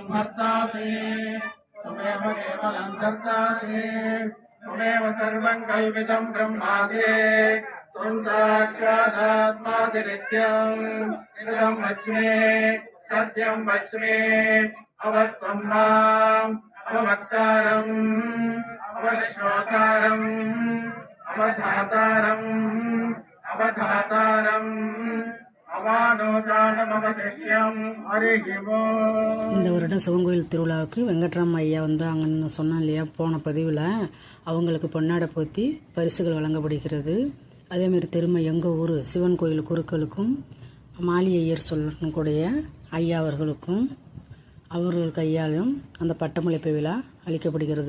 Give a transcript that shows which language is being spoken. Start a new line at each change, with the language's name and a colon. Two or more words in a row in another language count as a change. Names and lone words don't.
Sanskrit: भर्तासि त्वमेव केवलं धर्तासि त्वमेव सर्वं कल्पितं ब्रह्मासि त्वं साक्षादात्मासि नित्यम् इदं वच्मि सत्यं वच्मि अवक्तं माम् अववक्तारम् अवश्रोतारम् अवधातारम् अवधातारम्
Tamil: இந்த வருடம் சிவன் கோயில் திருவிழாவுக்கு வெங்கட்ராம ஐயா வந்தாங்கன்னு சொன்னேன் இல்லையா போன பதிவில். அவங்களுக்கு பொன்னாடை போத்தி பரிசுகள் வழங்கப்படுகிறது. அதேமாரி திரும்ப எங்கள் ஊர் சிவன் கோயில் குருக்களுக்கும் மாலி ஐயர் சொல்லக்கூடிய ஐயா அவர்களுக்கும் அவர்கள் கையாலும் அந்த பட்டமளிப்பு விழா அளிக்கப்படுகிறது.